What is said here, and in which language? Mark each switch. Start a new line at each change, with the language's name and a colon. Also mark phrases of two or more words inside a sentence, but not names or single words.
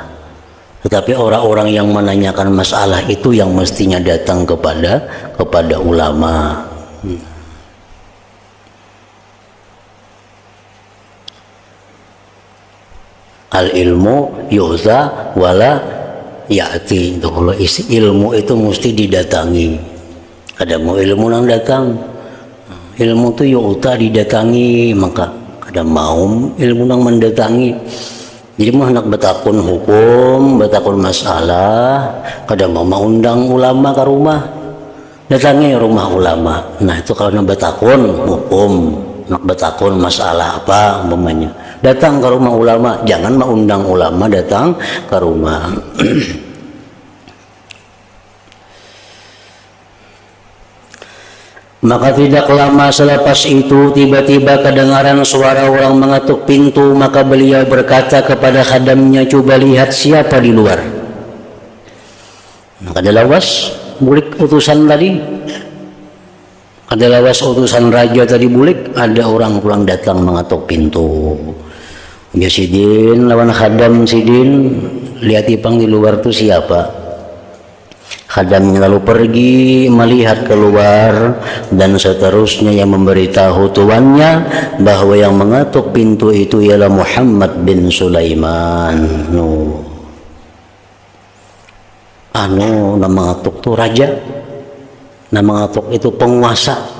Indonesian: Tetapi orang-orang yang menanyakan masalah itu yang mestinya datang kepada ulama.
Arabic: العلم يؤتى ولا يأتي.
Indonesian: Kalau ilmu itu mesti didatangi. Ada mau ilmu nang datang, ilmu itu yu'ta didatangi, maka ada mau ilmu nang mendatangi.
Banjar: Jadi mah nak betakun hukum, betakun masalah, kada mau undang ulama ke rumah, datangi rumah ulama.
Indonesian: Nah itu kalau nak betakun hukum, nak betakun masalah apa umpamanya, datang ke rumah ulama, jangan mengundang ulama datang ke rumah.
Malay: Maka tidak lama selepas itu tiba-tiba kedengaran suara orang mengetuk pintu, maka beliau berkata kepada khadamnya, coba lihat siapa di luar.
Banjar: Maka ada lawas bulik utusan tadi, ada lawas utusan raja tadi bulik, ada orang pulang datang mengetuk pintu. Ya Sidin lawan khadam, Sidin lihat ipang di luar itu siapa.
Malay: Khadamnya lalu pergi melihat keluar dan seterusnya yang memberitahu tuannya bahwa yang mengetuk pintu itu ialah Muhammad bin Sulaiman.
Indonesian: Nama mengetuk itu raja, nama mengetuk itu penguasa.